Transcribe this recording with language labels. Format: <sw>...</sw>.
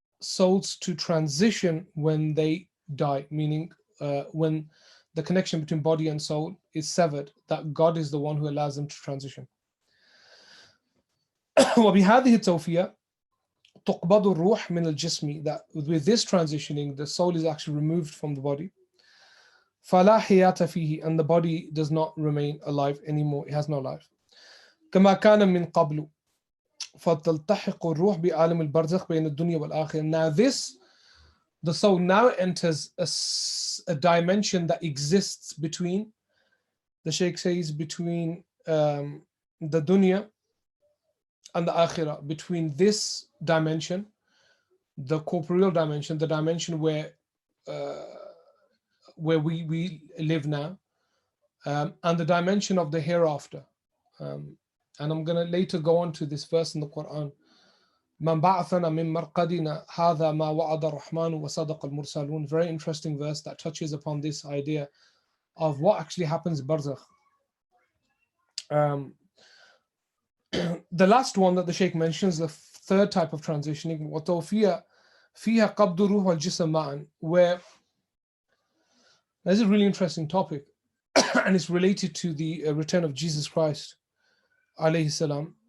<en>souls to transition when they die, meaning when the connection between body and soul is severed, that God is the one who allows them to transition.</en> <ar>وبهذه التوفية تقبض الروح من الجسم,</ar> <en>that with this transitioning the soul is actually removed from the body.</en> <ar>فلا حياة فيه,</ar> <en>and the body does not remain alive anymore, it has no life.</en> <ar>كما كان من قبل فتلتحق الروح بعالم البرزخ بين الدنيا والآخرة.</ar> <en>Now the soul now enters a dimension that exists between, the Shaykh says, between the dunya and the akhirah, between this dimension, the corporeal dimension, the dimension where we live now, and the dimension of the hereafter. And I'm going to later go on to this verse in the Quran.</en> <ar>من بعثنا من مرقدنا هذا ما وعد الرحمن وصدق المرسلون.</ar> <en>Very interesting verse that touches upon this idea of what actually happens in barzakh. The last one that the Shaykh mentions, the third type of transitioning,</en> <ar>وتوفية فيها قبض الروح والجسم معا,</ar> <en>where there's a really interesting topic and it's related to the return of Jesus Christ alayhi salam.</en>